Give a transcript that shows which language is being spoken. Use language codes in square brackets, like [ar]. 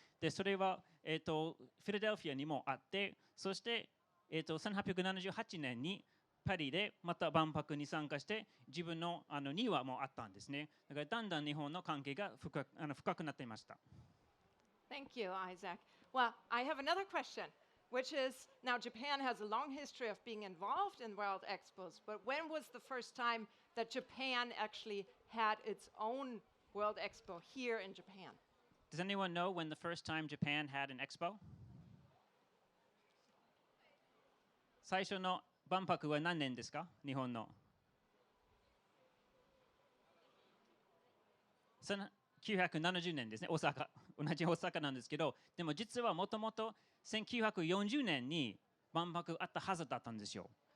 [ja] でそれは、フィラデルフィアにもあって、そして、1878年にパリでまた万博に参加して、自分の庭もあったんですね。だからだんだん日本の関係が深くなっていました。 [en] Thank you, Isaac. Well, I have another question, which is, now Japan has a long history of being involved in World Expos, but when was the first time that Japan actually had its own World Expo here in Japan? Does anyone know when the first time Japan had an expo? [ja] 最初の万博は何年ですか？日本の。 1970年ですね、大阪。同じ大阪なんですけど、でも実はもともと1940年に万博あったはずだったんですよ。